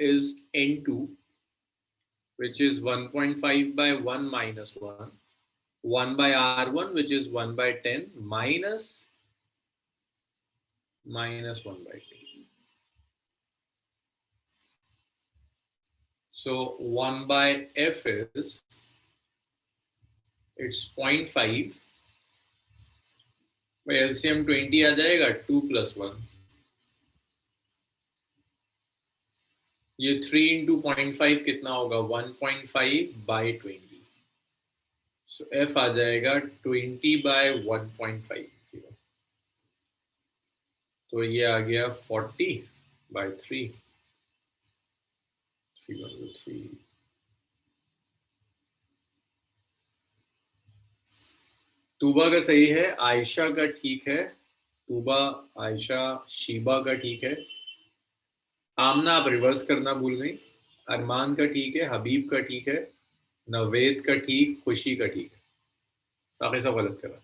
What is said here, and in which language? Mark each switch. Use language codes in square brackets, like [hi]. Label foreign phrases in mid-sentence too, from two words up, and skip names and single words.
[en] इज N2 which is 1.5 by 1 minus 1, 1 by R1 which is 1 by 10 minus 1 by 10. So 1 by f is, it's 0.5 by LCM 20 [hi] आ जाएगा [en] 2 plus 1, ये 3 into 0.5 [hi] कितना होगा [en] 1.5 by 20, so f [hi] आ जाएगा [en] 20 by 1.50, [hi] तो ये आ गया 40 by 3, 3 तूबा का सही है, आयशा का ठीक है, तूबा, आयशा, शीबा का ठीक है, आमना आप रिवर्स करना भूल गई, अरमान का ठीक है, हबीब का ठीक है, नवेद का ठीक, खुशी का ठीक है, बाकी सब गलत करा।